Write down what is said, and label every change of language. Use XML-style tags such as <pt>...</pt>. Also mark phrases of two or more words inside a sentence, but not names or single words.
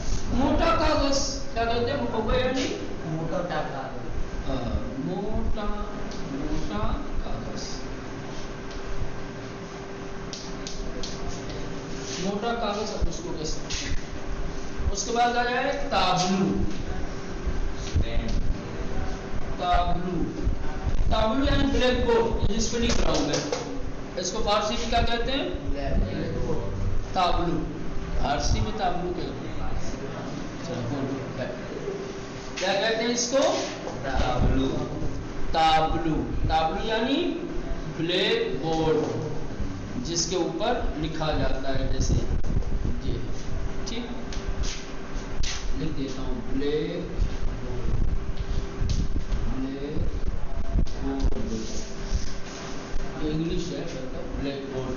<ur>موٹا کاغذ کیا کہتے ہیں؟ مقوہ یعنی موٹا کاغذ. موٹا کاغذ. موٹا کاغذ اب اس کو کہہ سکتے ہیں. اس کے بعد آ جائے تابلو. تابلو. تابلو یعنی بلیک بورڈ، جس پہ لکھ رہا ہوں میں، اس کو فارسی میں کیا کہتے ہیں؟ تابلو. فارسی میں تابلو کہتے ہیں. کیا کہتے ہیں اس کو؟ تابلو. تابلو. تابلو یعنی بلیک بورڈ جس کے اوپر لکھا جاتا ہے، جیسے یہ. ٹھیک، لکھ دیتا ہوں بلیک بورڈ. یہ انگلش ہے، بلیک بورڈ.</ur>